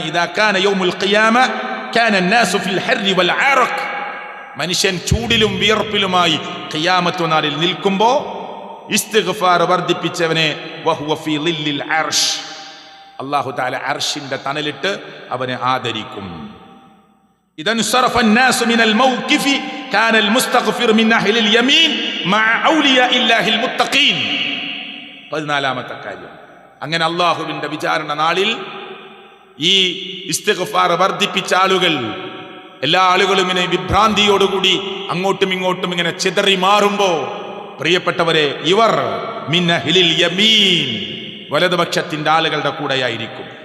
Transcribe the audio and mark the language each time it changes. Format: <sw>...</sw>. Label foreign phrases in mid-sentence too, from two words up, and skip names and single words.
<ar>إذا كان يوم القيامة كان الناس في الحر والعرق,</ar> <ml>മനുഷ്യൻ ചൂടിലും വിയർപ്പിലുമായി ഖിയാമത്ത് നാളിൽ നിൽക്കുമ്പോൾ ഇസ്തിഗ്ഫാർ വർദ്ധിപ്പിച്ചവനെ</ml> <ar>وهو في ظل العرش, الله تعالى</ar> <ml>അർശിന്റെ തണലിട്ട് അവനെ ആദരിക്കും.</ml> <ar>إذا انصرف الناس من الموقف كان المستغفر من اهل اليمين مع اولياء الله المتقين.</ar> <ml>14ാമത്തെ കാര്യം, അങ്ങനെ അല്ലാഹുവിന്റെ വിചാരണ നാളിൽ ഈ ഇസ്തിഗ്ഫാർ വർദ്ധിപ്പിച്ച ആളുകൾ, എല്ലാ ആളുകളും ഇങ്ങനെ വിഭ്രാന്തിയോടുകൂടി അങ്ങോട്ടും ഇങ്ങോട്ടും ഇങ്ങനെ ചിതറി മാറുമ്പോ, പ്രിയപ്പെട്ടവരെ, ഇവർ</ml> <ar>من أهل اليمين,</ar> <ml>വലതുപക്ഷത്തിന്റെ ആളുകളുടെ കൂടെയായിരിക്കും.</ml>